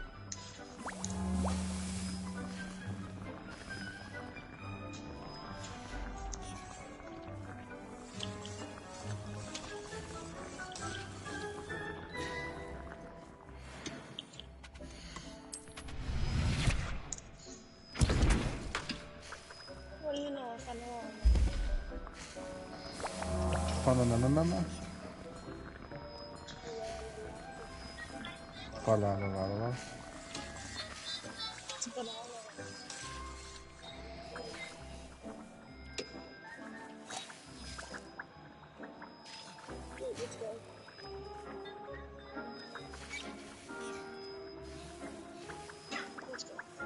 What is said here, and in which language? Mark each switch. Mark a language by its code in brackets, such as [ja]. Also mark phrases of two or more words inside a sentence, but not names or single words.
[en] What do you know if I know Fa-la-la-la-la-la. Fa-la-la-la-la-la. it's a banana? Let's go. Let's go.